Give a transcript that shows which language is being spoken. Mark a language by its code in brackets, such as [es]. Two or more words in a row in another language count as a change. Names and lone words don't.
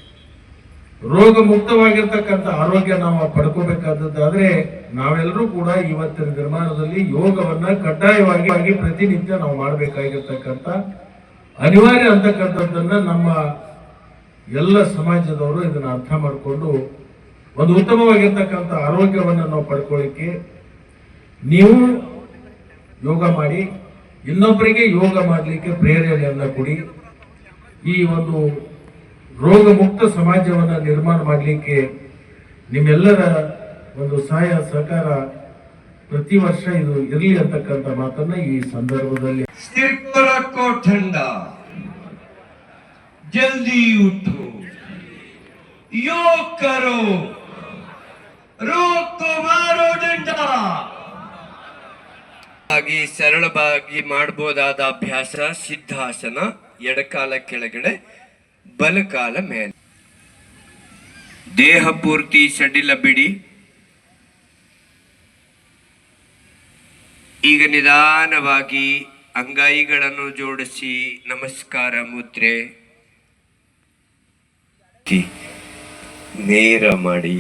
[kn] ಅದಕ್ಕೆ ರೋಗ ಮುಕ್ತವಾಗಿರ್ತಕ್ಕಂಥ ಆರೋಗ್ಯ ನಾವು ಪಡ್ಕೋಬೇಕಾದದ್ದಾದ್ರೆ ನಾವೆಲ್ಲರೂ ಕೂಡ ಇವತ್ತಿನ ನಿರ್ಮಾಣದಲ್ಲಿ ಯೋಗವನ್ನ ಕಡ್ಡಾಯವಾಗಿ ಪ್ರತಿನಿತ್ಯ ನಾವು ಮಾಡಬೇಕಾಗಿರ್ತಕ್ಕಂಥ ಅನಿವಾರ್ಯ ಅಂತಕ್ಕಂಥದ್ದನ್ನ ನಮ್ಮ ಎಲ್ಲ ಸಮಾಜದವರು ಇದನ್ನ ಅರ್ಥ ಮಾಡಿಕೊಂಡು ಒಂದು ಉತ್ತಮವಾಗಿರ್ತಕ್ಕಂಥ ಆರೋಗ್ಯವನ್ನು ನಾವು ಪಡ್ಕೊಳ್ಳಿಕ್ಕೆ ನೀವು ಯೋಗ ಮಾಡಿ, ಇನ್ನೊಬ್ಬರಿಗೆ ಯೋಗ ಮಾಡಲಿಕ್ಕೆ ಪ್ರೇರಣೆಯನ್ನ ಕೊಡಿ. ಈ ಒಂದು ರೋಗ ಮುಕ್ತ ಸಮಾಜವನ್ನು ನಿರ್ಮಾಣ ಮಾಡಲಿಕ್ಕೆ ನಿಮ್ಮೆಲ್ಲರ ಒಂದು ಸಹಾಯ ಸಹಕಾರ ಪ್ರತಿ ವರ್ಷ ಇದು ಇರಲಿ ಅಂತಕ್ಕಂಥ ಮಾತನ್ನ ಈ ಸಂದರ್ಭದಲ್ಲಿ. [hi] सिर को रखो ठंडा, जल्दी उठो, योग करो, रोग को मारो डंडा. [kn] ಹಾಗೆ ಸರಳವಾಗಿ ಮಾಡಬಹುದಾದ ಅಭ್ಯಾಸ ಸಿದ್ಧಾಸನ. ಎಡಕಾಲ ಕೆಳಗಡೆ, ಬಲಕಾಲ ಮೇಲೆ. ದೇಹ ಪೂರ್ತಿ ಸಡಿಲ ಬಿಡಿ. ಈಗ ನಿಧಾನವಾಗಿ ಅಂಗೈಗಳನ್ನು ಜೋಡಿಸಿ ನಮಸ್ಕಾರ ಮುದ್ರೆ ನೇರ ಮಾಡಿ.